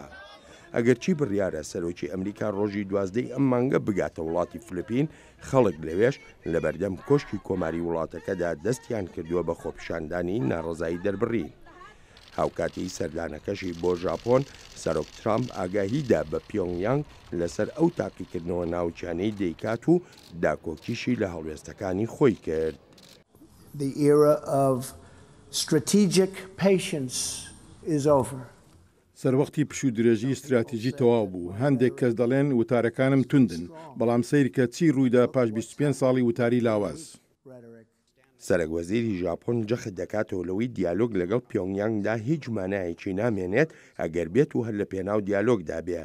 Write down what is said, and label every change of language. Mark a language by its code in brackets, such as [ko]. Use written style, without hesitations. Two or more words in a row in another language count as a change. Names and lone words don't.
[ckb] ئەگەرچی بڕیارە سەرۆکی ئەمریکا ڕۆژی 12 ئەم مانگە بگاتە وڵاتی فلیپین، خەڵک لەوێش لە بەردەم کۆشکی کۆماری وڵاتەکەدا دەستیان کردووە بە خۆپیشاندانی ناڕەزایی دەربڕین. هاوکاتی سەردانەکەشی بۆ ژاپۆن، سەرۆک ترامپ ئاگاهیدا بە پیۆنگیانگ لەسەر ئەو تاقیکردنەوە ناوچانەی دەیکات و داکۆکیشی لە هەڵوێستەکانی خۆی کرد. [en] The era of strategic patience is over. [ckb] سەروەختی پشوو درێژی استراتیژی تەواو بوو. هەندێک کەس دەڵێن وتارەکانم توندن، بەڵام سەیرکە چی ڕوویدا پاش 25 ساڵی وتاری لاواز. سەرۆکوەزیری ژاپۆن جەخت دەکاتەوە لەوەی دیالۆگ لەگەڵ پیۆنگیانگدا هیچ مانایەکی نامێنێت ئەگەر بێت و هەر لە پێناو دیالۆگدا بێ.